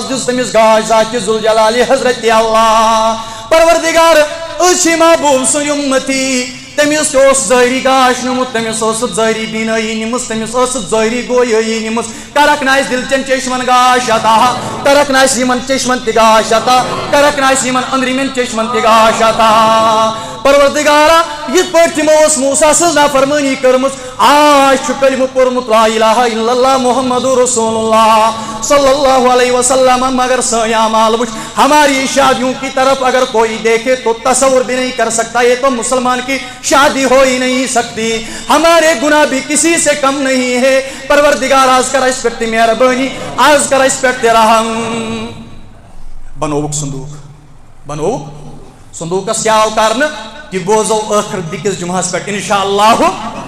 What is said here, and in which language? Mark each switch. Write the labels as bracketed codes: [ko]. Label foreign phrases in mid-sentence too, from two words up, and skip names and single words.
[ks] دِژ تٔمِس گاش ذاتِ ذوالجلالِ حضرت اللہ پروردگار أسۍ چھِ محبوٗب سٕنٛدۍ اُمتی تٔمِس تہِ اوس ظٲہری گاش نِمُت تٔمِس ٲسٕس ظٲہری بیٖنٲیی نِمٕژ تٔمِس ٲسٕس ظٲہری گویٲیی نِمٕژ کرکھ نہٕ اَسہِ دِل چٮ۪ن چشمن گاش عطا کرکھ نہٕ اَسہِ یِمن چشمن تہِ گاش عطا کرکھ نہٕ اَسہِ یِمن أنٛدرِمٮ۪ن چشمن تہِ گاش عطا پروردگارا یِتھ پٲٹھۍ تِمو ٲس موسیٰ سٕنٛز نافرمٲنی کٔرمٕژ آز چھُ کلمہٕ پوٚرمُت [ar] لا الہ الا اللہ محمد رسول اللہ صلی اللہ علیہ وسلم [ks] مگر سٲنۍ اعمال وٕچھ [ur] ہماری شادیوں کی طرف اگر کوئی دیکھے تو تصور بھی نہیں کر سکتا یہ تو مسلمان کی شادی ہو ہی نہیں سکتی ہمارے گناہ بھی کسی سے کم نہیں ہے [ks] پروردگار آز کر اَسہِ پٮ۪ٹھ تہِ مہربٲنی آز کر اَسہِ پٮ۪ٹھ تہِ رحم بنووُکھ صندوٗقس کیٛاہ آو کرنہٕ تہِ بوزو ٲخر بیٚکِس جُمعس پٮ۪ٹھ اِنشاء اللہ